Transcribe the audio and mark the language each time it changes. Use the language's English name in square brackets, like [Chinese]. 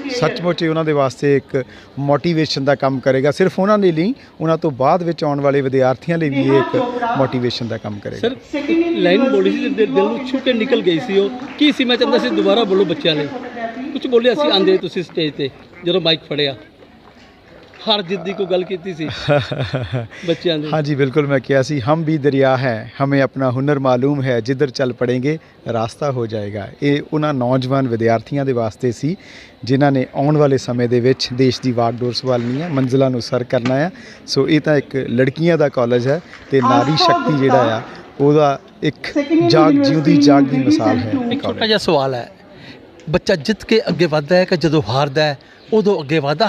[Punjabi] ਸੱਚਮੁੱਚ ਇਹ ਉਹਨਾਂ ਦੇ ਵਾਸਤੇ ਇੱਕ ਮੋਟੀਵੇਸ਼ਨ ਦਾ ਕੰਮ ਕਰੇਗਾ, ਸਿਰਫ ਉਹਨਾਂ ਦੇ ਲਈ, ਉਹਨਾਂ ਤੋਂ ਬਾਅਦ ਵਿੱਚ ਆਉਣ ਵਾਲੇ ਵਿਦਿਆਰਥੀਆਂ ਲਈ ਵੀ ਇਹ ਇੱਕ ਮੋਟੀਵੇਸ਼ਨ ਦਾ ਕੰਮ ਕਰੇਗਾ। ਸਰ ਲਾਈਨ ਬੋਲੀ ਸੀ, ਦਿਲ ਨੂੰ ਛੂ ਕੇ ਨਿਕਲ ਗਈ ਸੀ, ਉਹ ਕੀ ਸੀ? ਮੈਂ ਚਾਹੁੰਦਾ ਸੀ ਦੁਬਾਰਾ ਬੋਲੋ ਬੱਚਿਆਂ ਲਈ, ਕੁਝ ਬੋਲਿਆ ਸੀ ਆਂਦੇ ਤੁਸੀਂ ਸਟੇਜ ਤੇ ਜਦੋਂ ਮਾਈਕ ਫੜਿਆ, ਹਰ ਜਿੱਦ ਦੀ ਕੋਈ ਗੱਲ ਕੀਤੀ ਸੀ ਬੱਚਿਆਂ ਦੇ? [Hindi] हाँ जी बिल्कुल, मैं किया सी हम भी दरिया हैं, हमें अपना हुनर मालूम है, जिधर चल पड़ेंगे रास्ता हो जाएगा। [Punjabi] ਇਹ ਉਹਨਾਂ ਨੌਜਵਾਨ ਵਿਦਿਆਰਥੀਆਂ ਦੇ ਵਾਸਤੇ ਸੀ ਜਿਨ੍ਹਾਂ ਨੇ ਆਉਣ ਵਾਲੇ ਸਮੇਂ ਦੇ ਵਿੱਚ ਦੇਸ਼ ਦੀ ਵਾਗਡੋਰ ਸੰਭਾਲਣੀ ਹੈ, ਮੰਜ਼ਿਲਾਂ ਨੂੰ ਸਰ ਕਰਨਾ ਹੈ। ਸੋ ਇਹ ਤਾਂ ਇੱਕ ਲੜਕੀਆਂ ਦਾ ਕਾਲਜ ਹੈ ਤੇ ਨਾਰੀ ਸ਼ਕਤੀ ਜਿਹੜਾ ਆ ਉਹਦਾ ਇੱਕ ਜਿਉਂਦੀ ਜਾਗਦੀ ਮਿਸਾਲ ਹੈ। ਇੱਕ ਛੋਟਾ ਜਿਹਾ ਸਵਾਲ ਹੈ, ਬੱਚਾ ਜਿੱਤ ਕੇ ਅੱਗੇ ਵੱਧਦਾ ਹੈ ਕਿ ਜਦੋਂ ਹਾਰਦਾ ਹੈ ਉਦੋਂ ਅੱਗੇ ਵੱਧਦਾ?